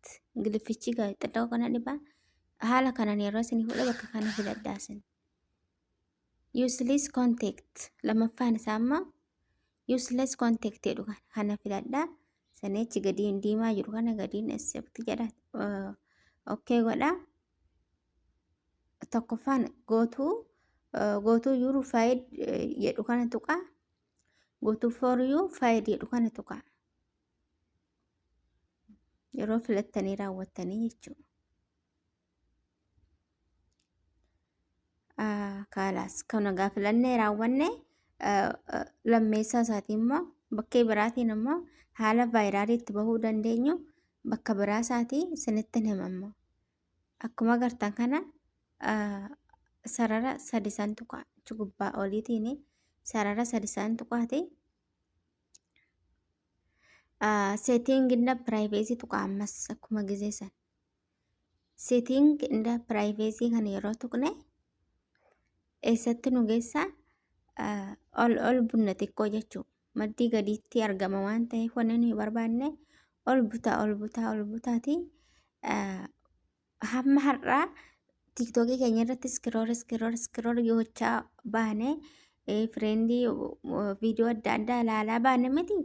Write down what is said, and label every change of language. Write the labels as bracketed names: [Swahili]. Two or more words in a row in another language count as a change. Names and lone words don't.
[Oromo] Ingilifichi xiqqoo kana dhibaa. Haala kanaan yeroo isin fuudha bakka kana filadhaasin. [English] Useless contact [Oromo] lamaffaan isaa ammoo [English] useless contact [Oromo] jedhu kana filadhaa. Sanichi gadiin diimaa jiru kana gadiin accept jedha. Okay godha. Tokkoffaan [English] go to your file [Oromo] jedhu kana tuqa. [English] Go to for you file [Oromo] jedhu kana tuqa. Yeroo filattanii raawwattanii jechuudha. Kaalaas kana gaafilannee raawwanne lammeessaa isaatii immoo bakkee biraatiin immoo haala vaayiraalii itti bahuu dandeenyu bakka biraa isaatii isinitti himammoo. Akkuma agartan kana sarara 3 tuqa gubbaa oliitiin sarara 3 tuqaati. [English] Setting in the privacy [Oromo] tuqa ammas akkuma gizeessan. [English] Setting in the privacy [Oromo] kan yeroo tuqne eessatti nu geessa ol bunna xiqqoo jechuudha. Maddii gadiitti argama waan ta'eef wanni nuyi barbaanne ol butaati. Hamma har'aa tiktokii keenya irratti iskrool gochaa baane fireendii viidiyoo adda addaa ilaalaa baane miti.